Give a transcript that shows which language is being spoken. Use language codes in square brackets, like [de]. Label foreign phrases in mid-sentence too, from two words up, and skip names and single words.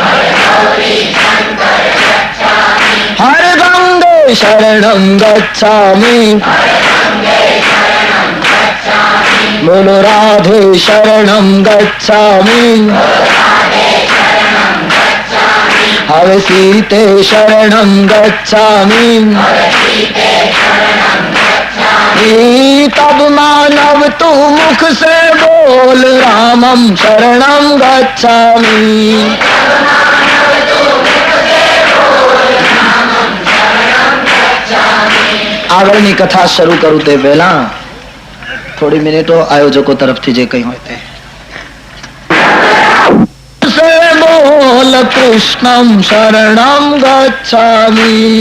[hi] हर गंगे शरणम गच्छामि बोलो राधे शरणम गच्छामि हरे सीते शरणम गच्छामि तब मानव तू मुख से बोल रामम शरणम गच्छामि [gu] આગળની કથા શરૂ કરું તે પહેલા થોડી મિનિટો આયોજકો તરફથી જે કંઈ હોય તે બોલ કૃષ્ણમ શરણમ ગચ્છામિ